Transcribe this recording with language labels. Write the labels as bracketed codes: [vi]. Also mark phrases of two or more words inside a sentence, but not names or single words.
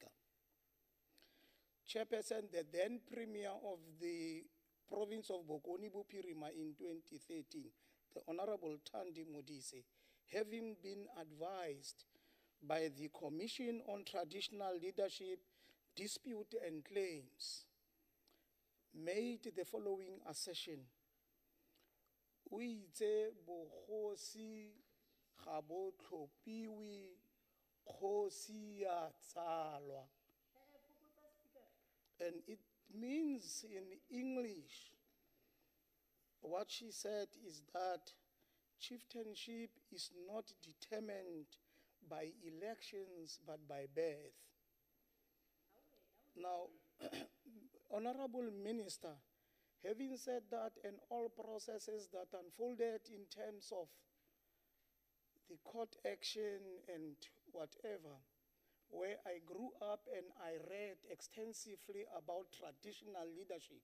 [en] Chairperson, the then Premier of the province of Bokoni Bophirima in 2013, the Honorable Thandi Modise, having been advised by the Commission on Traditional Leadership, Dispute and Claims, made the following assertion. [tn] O itse bogosi ga bo tlhophiwe, kgosi ya tsalwa. [en] And it means in English, what she said is that chieftainship is not determined by elections but by birth. Now, Honorable Minister, having said that, and all processes that unfolded in terms of the court action and whatever, where I grew up and I read extensively about traditional leadership.